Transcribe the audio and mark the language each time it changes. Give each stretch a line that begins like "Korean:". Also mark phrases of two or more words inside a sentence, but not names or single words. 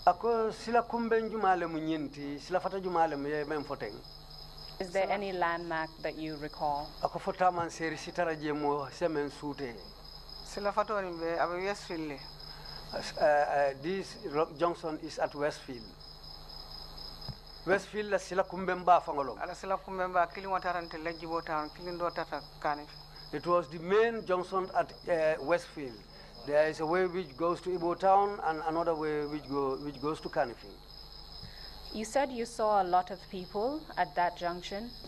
English: Is there any landmark that you recall? This junction is at Westfield.
Mandingo: Westfield la sila kumbemba fangolom.
English: It was the main junction at Westfield. There is a way which goes to Ibo Town and another way which goes to Canifing. You said you saw a lot of people at that junction.